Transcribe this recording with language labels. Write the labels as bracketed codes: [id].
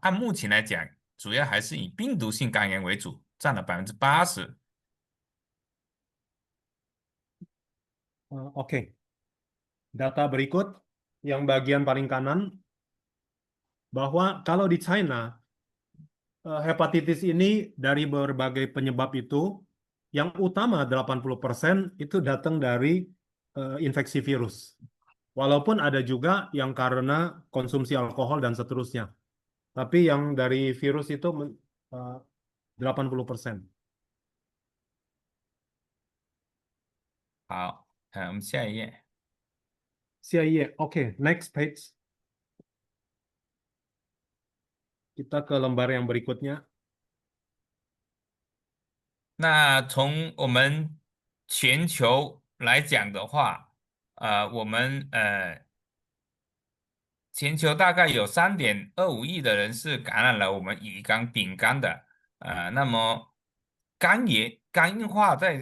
[zh] 按目前来讲，主要还是以病毒性肝炎为主，占了80%。 [id] Oke, data berikut yang bagian paling kanan bahwa kalau di China hepatitis ini dari berbagai penyebab itu yang utama 80% itu datang dari infeksi virus. Walaupun ada juga yang karena konsumsi alkohol dan seterusnya. Tapi yang dari virus itu 80%. [zh] 好，我们下一页。 [en] CIA. Oke, next page. [id] Kita ke lembar yang berikutnya. [zh] 那从我们全球来讲的话，我们全球大概有3.25亿的人是感染了我们乙肝、丙肝的，那么肝硬化